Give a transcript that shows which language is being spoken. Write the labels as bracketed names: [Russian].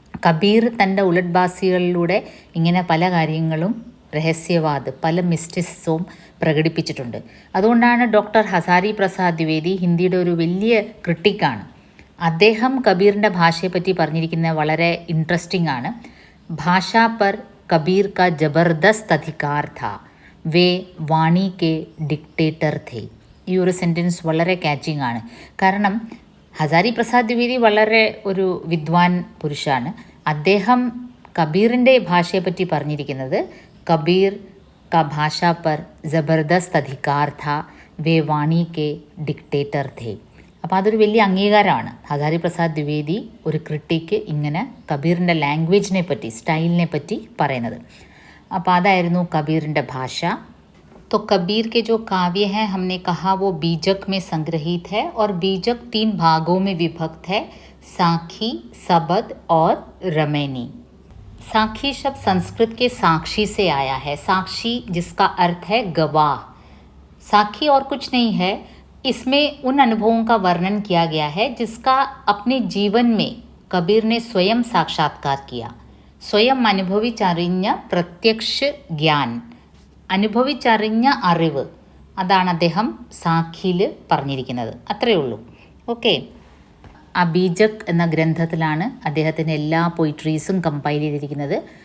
[Malayalam] കബീർ തൻ്റെ ഉലട്ബാസികളിലൂടെ ഇങ്ങനെ പല കാര്യങ്ങളും രഹസ്യവാദ്, പല മിസ്റ്റിസവും പ്രകടിപ്പിച്ചിട്ടുണ്ട്. അതുകൊണ്ടാണ് ഡോക്ടർ ഹസാരി പ്രസാദ് ദ്വിവേദി ഹിന്ദിയുടെ ഒരു വലിയ ക്രിട്ടിക്കാണ്. അദ്ദേഹം കബീറിൻ്റെ ഭാഷയെപ്പറ്റി പറഞ്ഞിരിക്കുന്നത് വളരെ ഇൻട്രസ്റ്റിംഗ് ആണ്. [Hindi] ഭാഷാ പർ कबीर का ज़बरदस्त अधिकार था, वे वाणी के डिक्टेटर थे. [Malayalam] ഈ ഒരു സെൻറ്റൻസ് വളരെ കാച്ചിങ് ആണ്. കാരണം ഹസാരി പ്രസാദ് ദ്വിവേദി വളരെ ഒരു വിദ്വാൻ പുരുഷാണ്. അദ്ദേഹം കബീറിൻ്റെ ഭാഷയെപ്പറ്റി പറഞ്ഞിരിക്കുന്നത് [Hindi] കബീർ का भाषा पर ज़बरदस्त अधिकार था, वे वाणी के डिक्टेटर थे. [Malayalam] അപ്പോൾ അതൊരു വലിയ അംഗീകാരമാണ്. ഹസാരി പ്രസാദ് ദ്വിവേദി ഒരു ക്രിട്ടിക്ക് ഇങ്ങനെ കബീറിൻ്റെ ലാംഗ്വേജിനെ പറ്റി, സ്റ്റൈലിനെ പറ്റി പറയുന്നത്. അപ്പോൾ അതായിരുന്നു കബീറിൻ്റെ ഭാഷ. [Hindi] तो कबीर के जो काव्य हैं हमने कहा वो बीजक में संग्रहित है और बीजक 3 भागों में विभक्त है: साखी, सबद और रमैनी. साखी शब्द संस्कृत के साक्षी से आया है. साक्षी जिसका अर्थ है गवाह. साखी और कुछ नहीं है, इसमें उन अनुभवों का वर्णन किया गया है जिसका अपने जीवन में कबीर ने स्वयं साक्षात्कार किया. [Malayalam] സ്വയം അനുഭവിച്ചറിഞ്ഞ പ്രത്യക്ഷ ജ്ഞാൻ, അനുഭവിച്ചറിഞ്ഞ അറിവ്, അതാണ് അദ്ദേഹം സാഖിയിൽ പറഞ്ഞിരിക്കുന്നത്. അത്രയേ ഉള്ളൂ. ഓക്കെ. ആ ബീജക് എന്ന ഗ്രന്ഥത്തിലാണ് അദ്ദേഹത്തിൻ്റെ എല്ലാ പൊയിട്രീസും കമ്പൈൽ ചെയ്തിരിക്കുന്നത്.